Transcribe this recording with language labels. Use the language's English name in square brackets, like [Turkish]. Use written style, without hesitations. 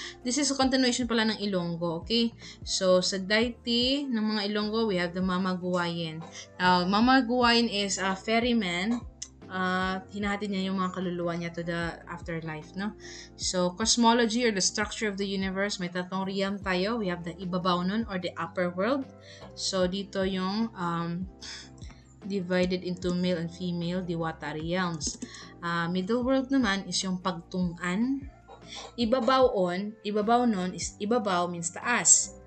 [English] This is a continuation pala ng Ilonggo, okay? [Filipino] So, sa deity ng mga Ilonggo, we have the Mamaguwayan. [English] Now, Mamaguwayan is a ferryman. [Filipino] Hinahatid niya yung mga kaluluwa niya [English] to the afterlife, [Filipino] no? [English] So, cosmology or the structure of the universe, [Filipino] may tatlong realm tayo. [English] We have the Ibabaw nun or the upper world. So, [Filipino] dito yung [English] divided into male and female Diwata realms. Middle world [Filipino] naman is yung pagtung'an. Ibabaw nun is ibabaw means taas.